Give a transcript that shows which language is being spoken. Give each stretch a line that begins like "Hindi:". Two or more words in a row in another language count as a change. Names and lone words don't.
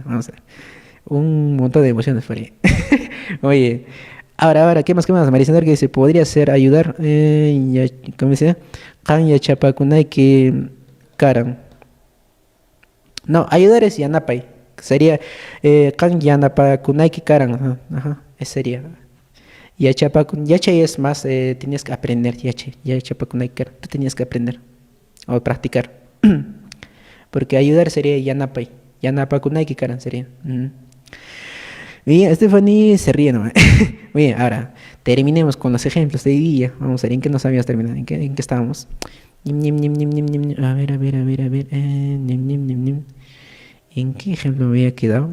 Spanish: Vamos a ver. Un montón de emociones por ahí. Oye, ahora, ¿qué más? Marisol que dice, podría ser ayudar. ¿Cómo dice?
Quechua: Kan ya chapakunai que Karan.
Spanish: No, ayudar es yanapay.
Quechua: Sería kan yanapa kunaiki karan.
Spanish: Ajá, ese sería.
Quechua: Yachapa yache
Spanish: es más, tenías que aprender,
Quechua: yachapa kunaiki karan.
Spanish: Tú tenías que aprender o practicar. Porque ayudar sería yanapay.
Quechua: Yanapa kunaiki karan
Spanish: sería. Bien, Stephanie se ríe nomás. Bien, ahora terminemos con los ejemplos de hoy día. Vamos a ver en qué nos habíamos terminado, en qué estábamos. A ver. ¿En qué ejemplo me había quedado?